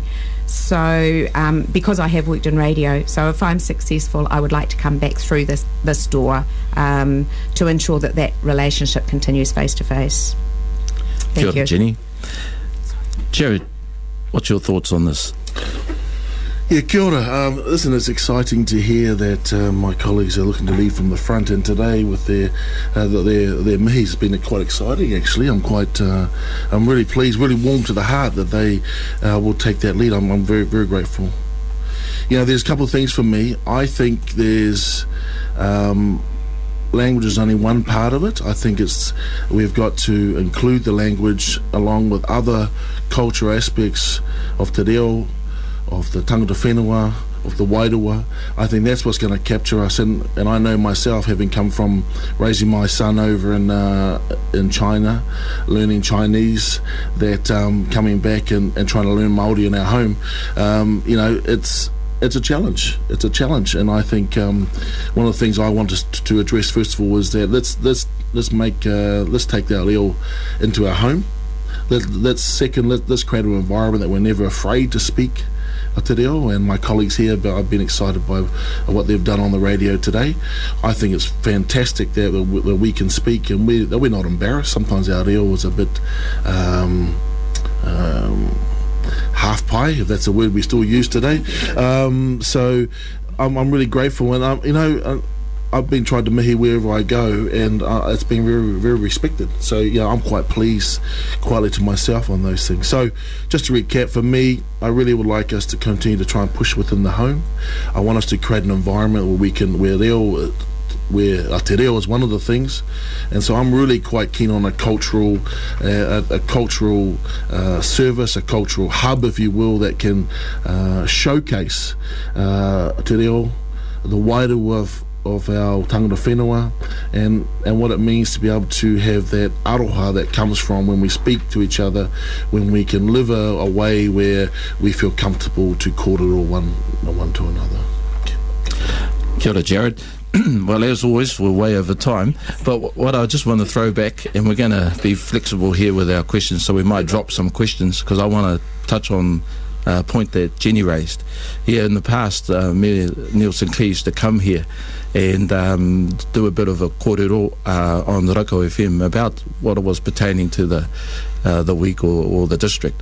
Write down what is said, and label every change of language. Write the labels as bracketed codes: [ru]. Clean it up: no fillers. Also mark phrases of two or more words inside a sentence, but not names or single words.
[en] So, because I have worked in radio, so if I'm successful, I would like to come back through this door to ensure that relationship continues face to face. Thank you, Jenny. Jared, what's your thoughts on this? Yeah, [mi] kia ora. [en] Listen, it's exciting to hear that my colleagues are looking to lead from the front, and today with their mihi has been quite exciting. Actually, I'm really pleased, really warm to the heart that they will take that lead. I'm very, very grateful. You know, there's a couple of things for me. I think there's language is only one part of it. I think we've got to include the language along with other cultural aspects of [mi] te reo, [en] of the [mi] tangata whenua, [en] of the wairua. I think that's what's going to capture us, and I know myself, having come from raising my son over in China, learning Chinese, that coming back and trying to learn Māori in our home, you know, it's a challenge. It's a challenge, and I think one of the things I want to address first of all is that let's take the reo into our home. Let's create an environment that we're never afraid to speak [mi] te reo, [en] and my colleagues here, but I've been excited by what they've done on the radio today. I think it's fantastic that we can speak, and we're not embarrassed. Sometimes our reo was a bit half pie, if that's a word we still use today. So I'm really grateful, and I've been trying to mihi wherever I go, and it's been very, very respected. So yeah, I'm quite pleased, quietly to myself, on those things. So just to recap, for me, I really would like us to continue to try and push within the home. I want us to create an environment where te reo is one of the things, and so I'm really quite keen on a cultural service, a cultural hub, if you will, that can showcase [mi] te reo, [en] the wairua of our [mi] tangata whenua, [en] and what it means to be able to have that aroha that comes from when we speak to each other, when we can live a way where we feel comfortable to kōrero one to another. [mi] Kia ora, Jared. [en] Well, as always, we're way over time, but what I just want to throw back, and we're going to be flexible here with our questions, so we might drop some questions, because I want to touch on a point that Jenny raised. Yeah, in the past, me and Neil Sinclair used to come here and do a bit of a kōrero on Raukawa FM about what it was pertaining to the week or the district.